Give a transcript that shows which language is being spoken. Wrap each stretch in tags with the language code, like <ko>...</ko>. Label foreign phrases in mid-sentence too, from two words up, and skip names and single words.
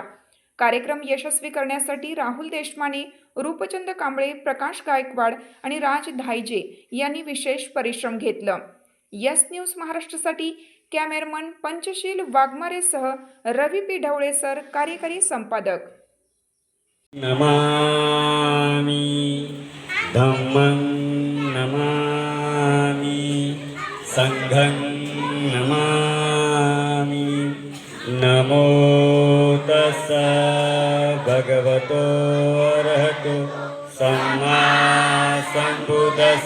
<mr>कार्यक्रम यशस्वी करण्यासाठी राहुल देशमाने, रूपचंद कांबळे, प्रकाश गायकवाड आणि राज धायजे यांनी विशेष परिश्रम घेतलं. यस न्यूज महाराष्ट्रासाठी कॅमेरामन पंचशील वाघमारेसह रवी पी ढवळे सर, कार्यकारी संपादक.</mr> <pi>नमामि धम्मं नमामि संघं नमामि. नमो तस्स भगवतो अरहतो सम्मा सम्बुद्धस्स.</pi>